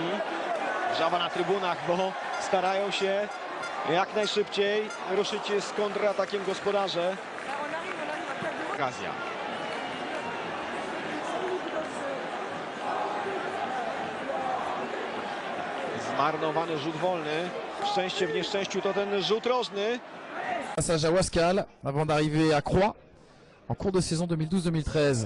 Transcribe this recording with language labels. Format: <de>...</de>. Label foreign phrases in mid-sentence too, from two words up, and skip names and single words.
<pl>Wrzawa na trybunach, bo starają się jak najszybciej ruszyć z kontratakiem gospodarze. Okazja. Zmarnowany rzut wolny. Szczęście w nieszczęściu to ten rzut rożny.</pl> <fr>Passage à Wascal avant d'arriver à Croix en cours de saison 2012-2013.</fr>